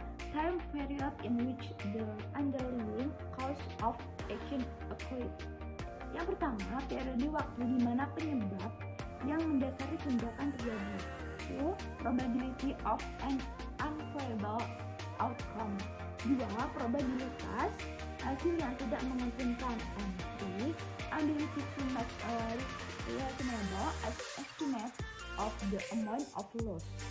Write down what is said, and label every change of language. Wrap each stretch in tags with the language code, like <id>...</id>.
<en>Time period in which the underlying cause of action occurred.</en> <id>Yang pertama, periode waktu di mana penyebab yang mendasari tindakan terjadi. 2.</id> <en>Probability of an unfavorable outcome. 2.</en> <id>Probabilitas hasil yang tidak menguntungkan.</id> <en>And 3. Ability to make a reasonable estimate of the amount of loss.</en>